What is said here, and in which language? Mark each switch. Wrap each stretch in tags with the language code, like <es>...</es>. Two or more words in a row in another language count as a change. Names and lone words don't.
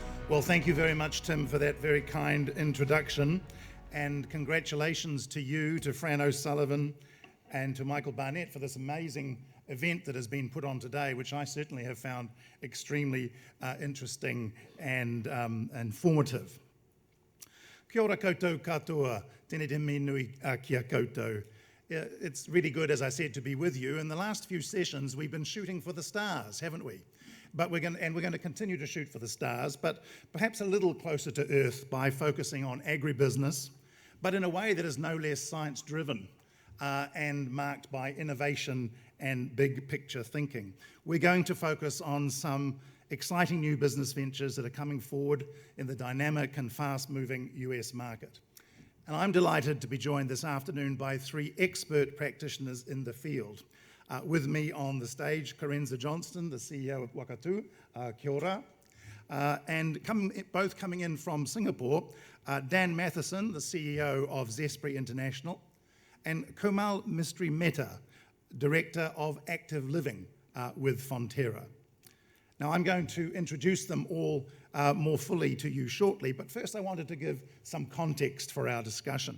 <en>Well, thank you very much, Tim, for that very kind introduction, and congratulations to you, to Fran O'Sullivan, and to Michael Barnett for this amazing event that has been put on today, which I certainly have found extremely interesting and informative.</en> <mi>Kia ora koutou katoa, tēnei te me nui kia koutou.</mi> <en>It's really good, as I said, to be with you. In the last few sessions, we've been shooting for the stars, haven't we? But we're going to continue to shoot for the stars, but perhaps a little closer to earth by focusing on agribusiness, but in a way that is no less science-driven and marked by innovation and big picture thinking. We're going to focus on some exciting new business ventures that are coming forward in the dynamic and fast-moving US market. And I'm delighted to be joined this afternoon by three expert practitioners in the field. With me on the stage, Kerensa Johnston, the CEO of Wakatū,</en> <mi>kia ora.</mi> <en>And both coming in from Singapore, Dan Mathieson, the CEO of Zespri International, and Komal Mistry-Mehta, Director of Active Living with Fonterra. Now, I'm going to introduce them all more fully to you shortly, but first I wanted to give some context for our discussion.</en>